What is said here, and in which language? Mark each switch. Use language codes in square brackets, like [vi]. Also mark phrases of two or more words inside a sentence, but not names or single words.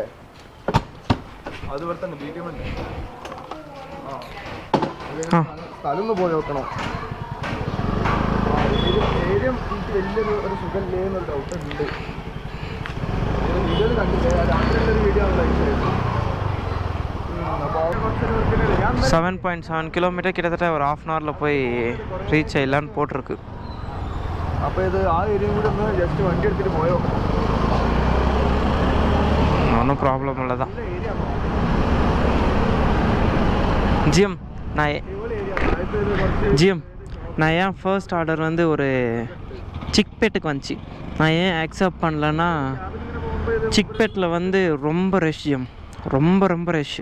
[ml] അതുപോലെ തന്നെ വീഡിയോ ഉണ്ട്. സ്ഥലം ഒന്ന് പോയി നോക്കണം. ഏരിയ എനിക്ക് വലിയൊരു സുഖമില്ലേ എന്നൊരു ഡൗട്ട് ഉണ്ട്. വീഡിയോയിൽ കണ്ടില്ലേ, രാത്രിയുള്ളൊരു വീഡിയോ ആണ് അയച്ചത്. [ta] 7.7 kilometer கிட்டத்தட்ட ஒரு 1/2 hour போய் ரீச் ஆயிடலான்னு போட்டிருக்கு. [ml] അപ്പോൾ ഇത് ആ ഏരിയയും കൂടെ ഒന്ന് ജസ്റ്റ് വണ്ടി എടുത്തിട്ട് പോയോ? [ta] ஒன்றும் ப்ராப்ளம் இல்லை தான் ஜிஎம். நான் ஏன் [en] first order [ta] வந்து ஒரு சிக்பேட்டுக்கு வந்துச்சு. நான் ஏன் அக்செப்ட் பண்ணலன்னா, சிக்பேட்டில் வந்து ரொம்ப ரஷ் ஜியம், ரொம்ப ரஷ்.